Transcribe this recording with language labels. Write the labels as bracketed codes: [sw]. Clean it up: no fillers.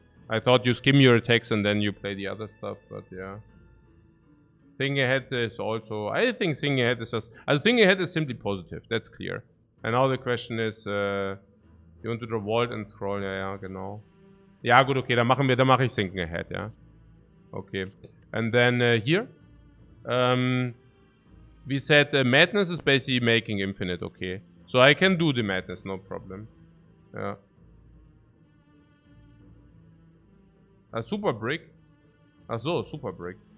[en] I thought you skim your attacks and then you play the other stuff, but yeah. Thinking ahead is also... I think thinking ahead is just... thinking ahead is simply positive, that's clear. And now the question is, you want to draw Vault and Scroll? [de] Ja, genau. Ja, gut, okay, dann mache ich thinking ahead, ja. [en] Okay. And then here, we said madness is basically making infinite, okay. So I can do the madness, no problem. Yeah. A super brick? Ach so, super brick.